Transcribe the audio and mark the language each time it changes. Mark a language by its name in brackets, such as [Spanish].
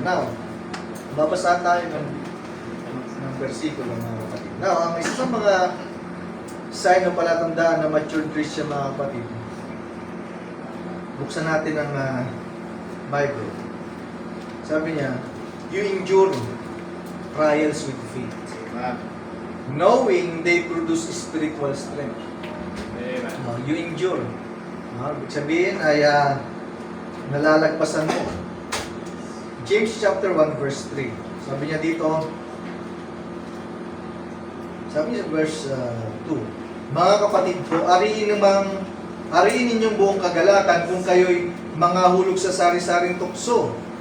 [Filipino] Now, babasa tayo ng versikulo mga kapatid. Now, ang isa sa mga sign o palatandaan na mature Christian mga kapatid, buksan natin ang Bible. [English] Sabi niya, you endure trials with faith, knowing they produce spiritual strength. You endure. [Filipino] Ibig sabihin ay nalalagpasan mo. James chapter 1 verse 3. Sabi niya dito, sabi niya verse 2, mga kapatid ko, ariin ninyong buong kagalakan kung kayo'y mga hulog sa sari-saring tukso.